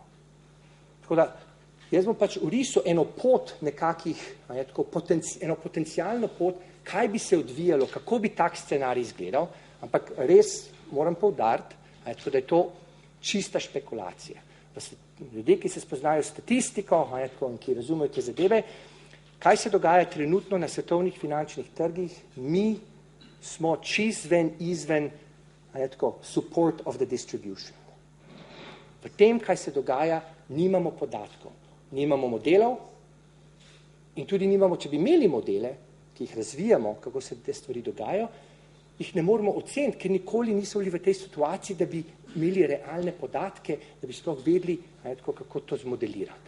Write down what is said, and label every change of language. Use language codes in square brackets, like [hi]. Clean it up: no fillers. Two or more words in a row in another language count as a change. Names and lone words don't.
[sl] Tako da jaz bom pač vrisal eno pot nekakih, eno potencialno pot, kaj bi se odvijalo, kako bi tak scenarij izgledal, ampak res moram poudariti, da je to čista špekulacija. Ljudje, ki se spoznajo statistiko, ki razumejo te zadeve, kaj se dogaja trenutno na svetovnih finančnih trgih, mi smo izven [en] support of the distribution. [sl] V tem, kaj se dogaja, nimamo podatkov. Nimamo modelov in tudi nimamo, če bi imeli modele, ki jih razvijamo, kako se te stvari dogajajo, jih ne moramo oceniti, ker nikoli niso bili v tej situaciji, da bi imeli realne podatke, da bi sploh vedeli, kako to zmodelirati.